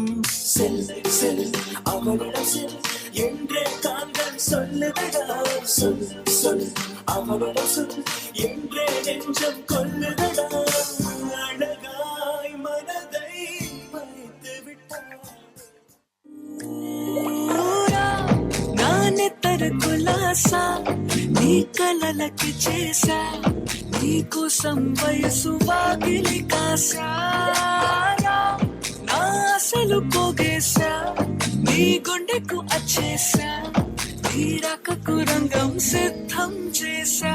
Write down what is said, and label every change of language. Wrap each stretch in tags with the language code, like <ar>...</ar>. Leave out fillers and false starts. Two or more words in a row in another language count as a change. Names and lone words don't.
<ta>செல் செல் அவளிடம் செல் என்றே கால்கள் சொல்லுதடா, சொல் சொல் அவளிடம் சொல் என்றே நெஞ்சம் கொல்லுதடா. அழகாய் மனதை வைத்து விட்டாள்.</ta> <te>నానే తరకులాసా నీ కలలకి చేసా, నీ కోసం వయసు వాకిలి కాసా. నా అసలు పోగేసా, నీ గుండెకు అచ్చేసా, నీ రాకకు రంగం సిద్ధం చేసా.</te>